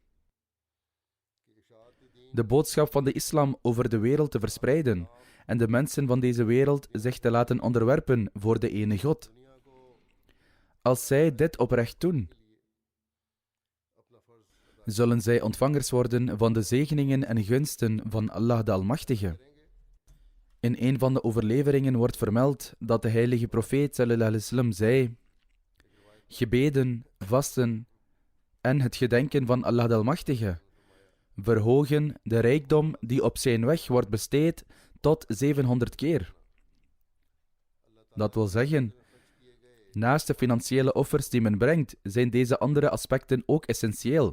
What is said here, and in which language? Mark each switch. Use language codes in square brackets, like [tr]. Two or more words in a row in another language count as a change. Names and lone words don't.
[nl] De boodschap van de islam over de wereld te verspreiden en de mensen van deze wereld zich te laten onderwerpen voor de ene God. Als zij dit oprecht doen, zullen zij ontvangers worden van de zegeningen en gunsten van Allah de Almachtige. In een van de overleveringen wordt vermeld dat de heilige profeet [ar] صلى الله عليه وسلم [nl] zei: gebeden, vasten en het gedenken van Allah de Almachtige verhogen de rijkdom die op zijn weg wordt besteed tot 700 keer. Dat wil zeggen, naast de financiële offers die men brengt, zijn deze andere aspecten ook essentieel.